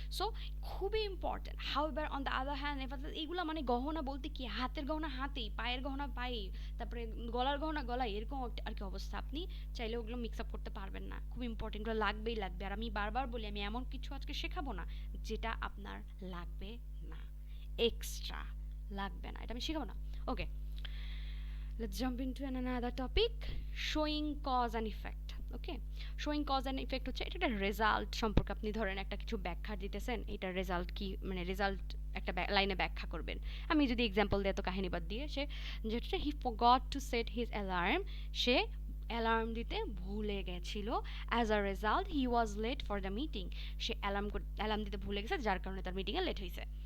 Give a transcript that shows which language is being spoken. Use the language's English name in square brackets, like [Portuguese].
[Bangla] So খুবই important. However, on the other hand, এইগুলো মানে গহনা বলতে কি, হাতের গহনা হাতেই, পায়ের গহনা পায়েই, তারপরে গলার গহনা গলায়, এরকম আর কি অবস্থা। আপনি চাইলে ওগুলো মিক্স আপ করতে পারবেন না, খুব ইম্পর্টেন্ট, ওগুলো লাগবেই লাগবে। আর আমি বারবার বলি, আমি এমন কিছু আজকে শেখাবো না যেটা আপনার লাগবে না, এক্সট্রা লাগবে না, এটা আমি শেখাবো না। [English] Okay, let's jump into another topic, showing cause and effect. [Bangla] Okay, showing cause and effect হচ্ছে এটা একটা রেজাল্ট সম্পর্কে, আপনি ধরেন একটা কিছু ব্যাখ্যা দিতেছেন, এটার রেজাল্ট কি, মানে রেজাল্ট একটা লাইনে ব্যাখ্যা করবেন। আমি যদি এক্সাম্পল দিই, তো কাহিনী বাদ দিয়ে, সে যেটা [English] he forgot to set his alarm, [Bangla] say alarm দিতে ভুলে গেছিল, [English] as a result he was late for the meeting, [Bangla] say alarm দিতে ভুলে গেছে, যার কারণে তার মিটিংয়ে লেট হয়েছে।